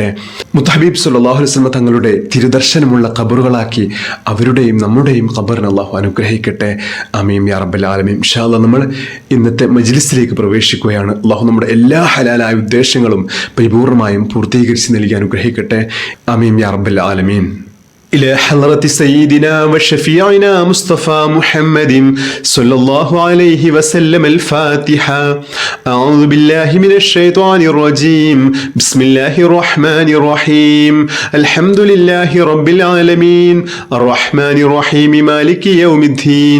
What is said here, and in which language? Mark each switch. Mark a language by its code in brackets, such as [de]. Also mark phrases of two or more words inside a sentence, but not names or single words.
[ml] മുത്ത് ഹബീബ് [ar] صلى الله عليه وسلم [ml] തങ്ങളുടെ തിരുദർശനമുള്ള ഖബറുകളാക്കി അവരുടെയും നമ്മുടെയും ഖബറിനെ അള്ളാഹു അനുഗ്രഹിക്കട്ടെ. [ar] آمين يا رب العالمين. إن شاء الله [ml] നമ്മൾ ഇന്നത്തെ മജ്ലിസിലേക്ക് പ്രവേശിക്കുകയാണ്. അള്ളാഹു നമ്മുടെ എല്ലാ ഹലാലായ ഉദ്ദേശങ്ങളും പരിപൂർണമായും പൂർത്തീകരിച്ച് നൽകി അനുഗ്രഹിക്കട്ടെ. [ar] آمين يا رب العالمين. إلى حضرة سيدنا وشفيعنا مصطفى محمد صلى الله عليه وسلم الفاتحة. أعوذ بالله من الشيطان الرجيم. بسم الله الرحمن الرحيم. الحمد لله رب العالمين الرحمن الرحيم مالك يوم الدين.